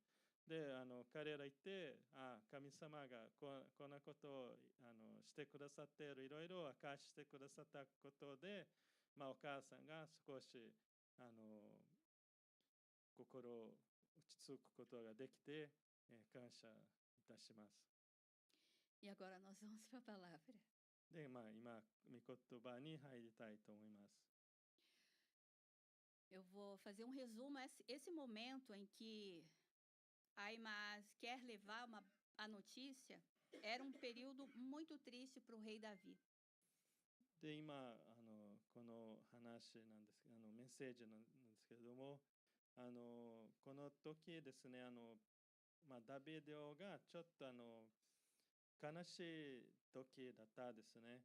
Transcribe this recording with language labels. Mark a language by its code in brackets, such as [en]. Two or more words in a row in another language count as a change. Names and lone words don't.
[ja] で、彼ら言って、神様がこんなことをしてくださっている、いろいろ明かしてくださったことで、お母さんが少し心を落ち着くことができて、感謝いたします。 [pt] E agora nós vamos para a palavra. [ja] で、今、御言葉に入りたいと思います。 [pt] Eu vou fazer um resumo. Esse momento em que a Aimaz quer levar a notícia era um período muito triste para o rei Davi. [ja] で、今、この話なんですけど、メッセージなんですけれども、この時ですね、ダビデ王がちょっと悲しい時だったですね。